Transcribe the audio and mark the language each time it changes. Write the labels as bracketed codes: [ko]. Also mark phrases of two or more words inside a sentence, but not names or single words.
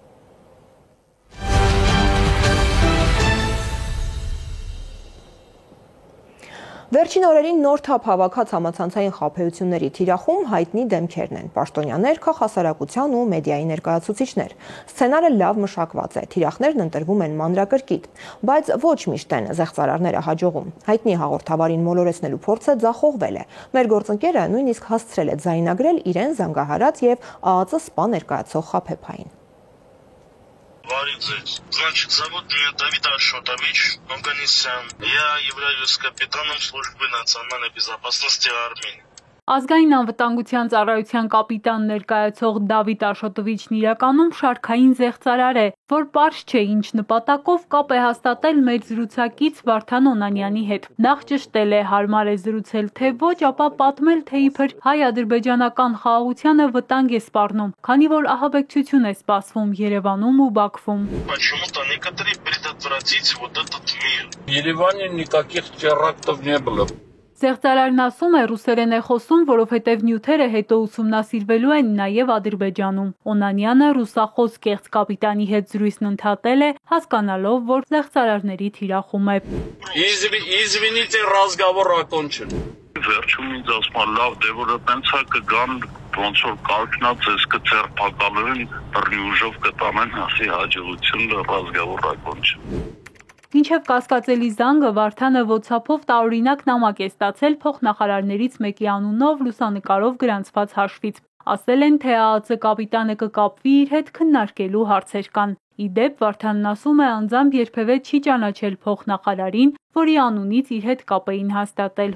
[hy] Վերջին օրերին նոր թափ հավաքած համացանցային խաբեությունների թիրախում հայտնի դեմքերն են, պաշտոնյաներ, քաղաքասարակության ու մեդիայի ներկայացուցիչներ։ Սցենարը լավ մշակված է, թիրախներն ընտրվում են մանրակրկիտ, բայց ոչ միշտ են զեղծարարները հաջողում։ Հայտնի հաղորդավարին մոլորեցնելու փորձը ձախողվել է։ Մեր գործընկերը նույնիսկ հասցրել է ձայնագրել իրեն զանգահարած եւ ԱԱԾ սպա ներկայացող խաբեբային։ [ru] Значит, зовут меня Давид Ашотович Оганесян. Я являюсь капитаном службы национальной безопасности Армении. [hy] Ազգային անվտանգության ծառայության կապիտան ներկայացող Դավիթ Աշոտովիչն իրականում շարքային զեղծարար է, որ պարզ չէ ինչ նպատակով կապ է հաստատել մեր զրուցակից Վարդան Օնանյանի հետ։ Նախ ճշտել է, հարմար է զրուցել, թե ոչ, ապա պատմել, թե իբր հայ-ադրբեջանական խաղաղությանը վտանգ է սպառնում, քանի որ ահաբեկչություն է սպասվում Երևանում ու Բաքվում։ [ru] Почему-то некоторые предотвратить вот этот мир. В Ереване никаких терактов не было. [hy] Զեղծարարն ասում է, ռուսերեն է խոսում, որովհետև նյութերը հետո ուսումնասիրվելու են նաև Ադրբեջանում։ Օնանյանը ռուսախոս կեղծ կապիտանի հետ զրույցն ընդհատել է, հասկանալով, որ զեղծարարների թիրախում է։ [ru] Извините, разговор окончен։ [hy] Վերջում ինձ ասում է, լավ, դե որ տենց է կգան, ոնց որ կարգնած ես կցերպակալեն, բռնի ուժով կտանեն, ասի հաջողություն, [ru] разговор окончен։ [hy] Մինչև կասկածելի զանգը Վարդանը WhatsApp-ով տարօրինակ նամակ է ստացել փոխնախարարներից մեկի անունով լուսանկարով գրանցված հաշվից։ Ասել են, թե ԱԱՑ կապիտանը կկապվի իր հետ քննարկելու հարցեր կան։ Ի դեպ, Վարդանն ասում է, անձամբ երբևէ չի ճանաչել փոխնախարարին, որի անունից իր հետ կապ էին հաստատել։